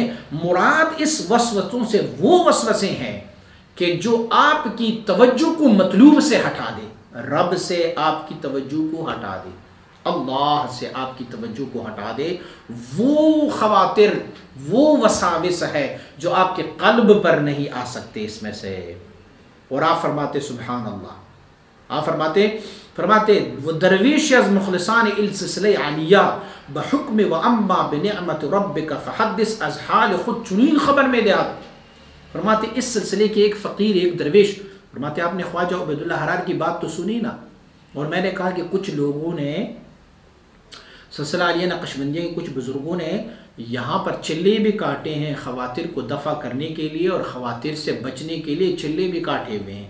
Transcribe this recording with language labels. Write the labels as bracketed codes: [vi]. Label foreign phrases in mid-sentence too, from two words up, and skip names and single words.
[ur] مراد اس وسوسوں سے وہ وسوسے ہیں کہ جو آپ کی توجہ کو مطلوب سے ہٹا دے، رب سے آپ کی توجہ کو ہٹا دے، اللہ سے آپ کی توجہ کو ہٹا دے. وہ خواتر، وہ وساوس ہے جو آپ کے قلب پر نہیں آ سکتے اس میں سے. اور آپ فرماتے سبحان اللہ، آپ فرماتے [fa] وہ درویش از مخلصان السلسلہ عالیہ بحکم و [ar] اما بنعمت ربک فحدث [fa] از حال خود چنین خبر میں دے. [ur] فرماتے اس سلسلے کے ایک فقیر، ایک درویش، فرماتے آپ نے خواجہ عبید اللہ احرار کی بات تو سنی نا. اور میں نے کہا کہ کچھ لوگوں نے سلسلہ عالیہ نقشبندیہ کے کچھ بزرگوں نے یہاں پر چلے بھی کاٹے ہیں خواتر کو دفع کرنے کے لیے اور خواتر سے بچنے کے لیے چلے بھی کاٹے ہوئے ہیں.